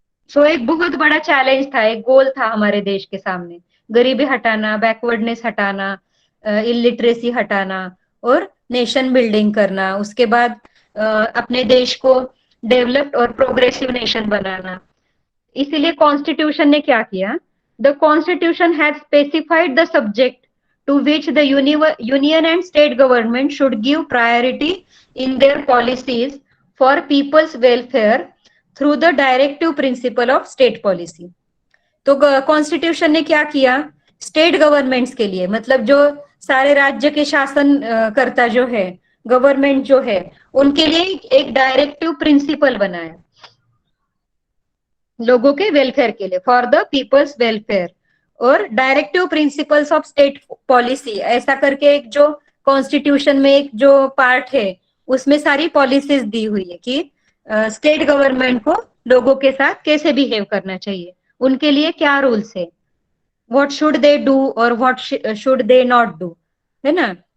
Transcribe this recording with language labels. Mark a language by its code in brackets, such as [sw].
[hi] सो एक बहुत बड़ा चैलेंज था, एक गोल था हमारे देश के सामने, गरीबी हटाना, बैकवर्डनेस हटाना, इलिटरेसी हटाना और नेशन बिल्डिंग करना, उसके बाद अपने देश को डेवलप्ड और प्रोग्रेसिव नेशन बनाना। इसीलिए कॉन्स्टिट्यूशन ने क्या किया? [en] The constitution has specified the subject to which the union and state government should give priority in their policies for people's welfare through the directive principle of state policy. [hi] तो constitution ने क्या किया, state governments के लिए, मतलब जो सारे राज्य के शासन करता जो है, गवर्नमेंट जो है, उनके लिए एक डायरेक्टिव प्रिंसिपल बनाया लोगों के वेलफेयर के लिए, [en] for the people's welfare, [hi] और directive principles of state policy ऐसा करके एक जो कॉन्स्टिट्यूशन में एक जो पार्ट है उसमें सारी पॉलिसीज दी हुई है कि स्टेट गवर्नमेंट को लोगों के साथ कैसे बिहेव करना चाहिए, उनके लिए क्या रूल्स है, [en] what should they do [hi] और [en] what should they not do, [hi] है ना।